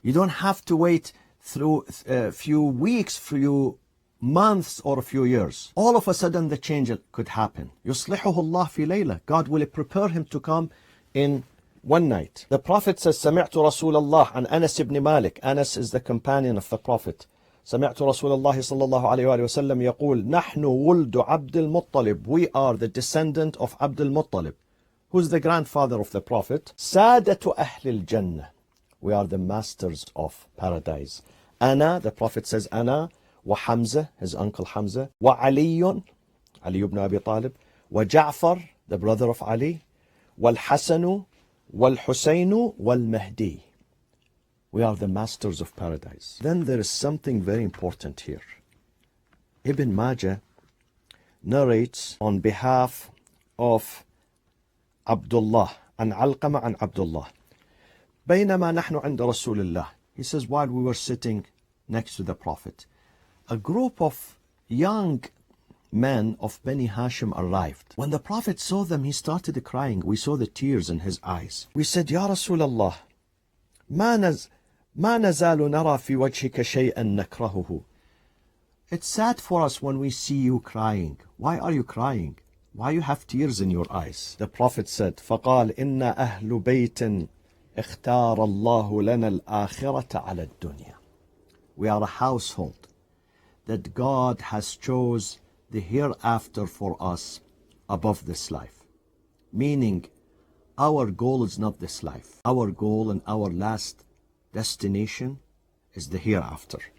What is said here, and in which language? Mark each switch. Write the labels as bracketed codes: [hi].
[en] You don't have to wait through a few weeks, few months, or a few years. All of a sudden the change could happen. [ar] يُصْلِحُهُ اللَّهُ فِي لَيْلَةٍ. [en] God will prepare him to come in one night. The Prophet says, [ar] سمعت رسول الله عن أنس [en] ibn Malik. Anas is the companion of the Prophet. [ar] سمعت رسول الله صلى الله عليه وآله وسلم يقول نحن ولد عبد المطلب. [en] We are the descendant of Abd al-Muttalib, who's the grandfather of the Prophet. [ar] سادة أهل الجنة. [en] We are the masters of paradise. أنا, the Prophet says أنا, وحمزة, his uncle Hamza, وعلي, Ali ibn Abi Talib, وجعفر, the brother of Ali, والحسن, والحسين, والمهدي. We are the masters of paradise. Then there is something very important here. Ibn Majah narrates on behalf of Abdullah, and Alqama and Abdullah. [ar] بينما نحن عند رسول الله. [en] He says, while we were sitting next to the Prophet, a group of young men of Bani Hashim arrived. When the Prophet saw them, he started crying. We saw the tears in his eyes. We said, [ar] Ya Rasulullah, ما نزال نرى في وجهك شيئا نكرهه. [en] It's sad for us when we see you crying. Why are you crying? Why you have tears in your eyes? The Prophet said, [ar] فقال إن أهل بيت اختار الله لنا الآخرة على الدنيا. [en] We are a household that God has chose the hereafter for us above this life. Meaning, our goal is not this life. Our goal and our last destination is the hereafter.